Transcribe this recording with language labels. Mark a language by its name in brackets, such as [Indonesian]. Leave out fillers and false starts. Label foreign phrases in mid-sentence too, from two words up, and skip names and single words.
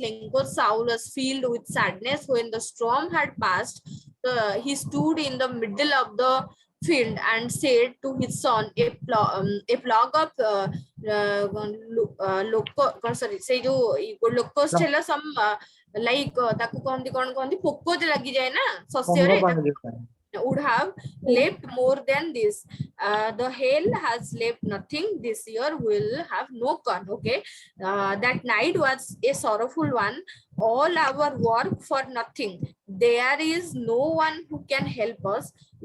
[English] Lenko's soul was filled with sadness. When the storm had passed, he stood in the middle of the field and said to his son, a flock of locust ହେଲା some like [Odia] ତାକୁ କହନ୍ତି କଣ କହନ୍ତି ପୋକ ଯେ ଲାଗି ଯାଏ ନା ଶସ୍ୟରେ [English] would have left more than this. The hail has left nothing. This year will have no corn. Okay, that night was a sorrowful one. All our work for nothing. There is no one who can help us.